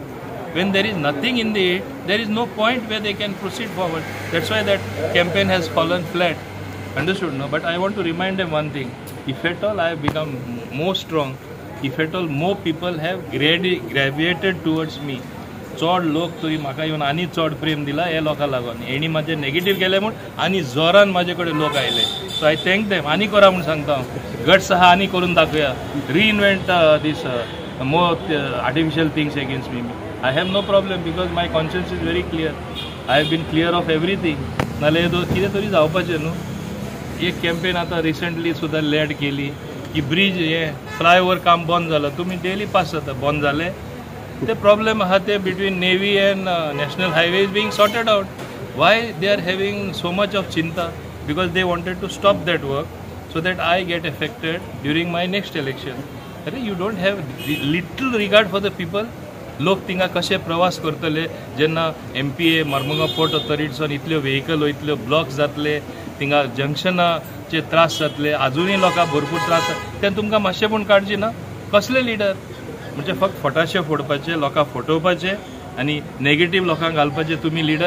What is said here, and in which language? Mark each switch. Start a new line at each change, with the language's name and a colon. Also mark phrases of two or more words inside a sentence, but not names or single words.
English: When there is nothing in the it, there is no point where they can proceed forward. That's why that campaign has fallen flat. Understood, no? But I want to remind them one thing. If at all I have become more strong, if at all more people have gravitated towards me,
Konkani: चड लोक तरी म्हाका येवन आनी चड प्रेम दिला हे लोकां लागून. हेणी म्हाजे नेगेटीव केले म्हूण आनी जोरान म्हाजे कडेन लोक आयले.
English: So I thank them.
Konkani: आनी करा म्हूण सांगता हांव. गट्स आहा आनी करून दाखोवया.
English: reinvent this more artificial things against me. I have no problem because my conscience is very clear. I have been clear of everything.
Konkani: नाल्यार कितें तरी जावपाचें न्हू. एक कॅम्पेन आतां रिसेंटली सुद्दां लॅड केली की ब्रिज हे फ्लायओवर काम बंद जालां. तुमी
English: daily pass
Konkani: जाता बंद जालें.
English: The problem between Navy and National Highway is being sorted out. Why they are having so much of chinta? Because they wanted to stop that work so that I get affected during my next election. You don't have little regard for the people.
Konkani: लोक थिंगा कशे प्रवास करतले जेन्ना MPA मर्मुगांव पोर्ट ऑथॉरिटीसून इतल्यो व्हेकल इतल्यो ब्लॉक्स जातले थिंगा जंक्शनाचे त्रास जातले अजुनूय लोकांक भरपूर त्रास तें तुमकां मातशें पूण काळजी ना. कसले लिडर म्हणजे फक्त फटाशे फोडपाचे लोकांक फटोवपाचे आनी नेगेटीव लोकांक घालपाचे तुमी लिडर.